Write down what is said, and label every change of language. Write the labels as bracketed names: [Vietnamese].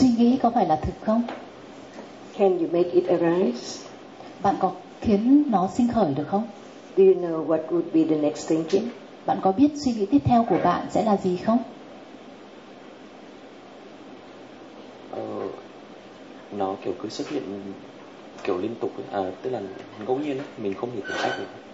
[Vietnamese] Suy nghĩ có phải là thực không? [English] Can you make it arise? [Vietnamese] Bạn có khiến nó sinh khởi được không? [English] Do you know what would be the next thinking? [Vietnamese] Bạn có biết suy nghĩ tiếp theo của bạn sẽ là gì không? Nó kiểu cứ xuất hiện kiểu liên tục ấy. Tức là ngẫu nhiên ấy, mình không thể kiểm soát được.